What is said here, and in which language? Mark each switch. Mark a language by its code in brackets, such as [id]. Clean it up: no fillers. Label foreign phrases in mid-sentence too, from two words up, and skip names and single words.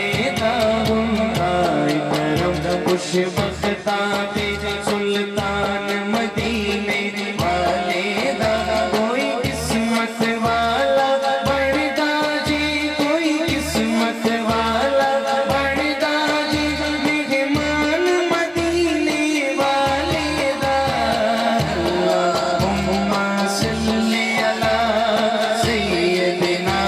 [pa] دا ہندا اے کرم خوش بختاں دے سلطان مدینے والے دا. کوئی قسمت والا بݨدا جی کوئی قسمت والا بݨدا جی مہمان مدینے والے دا. [ar] اللهم صل على سيدنا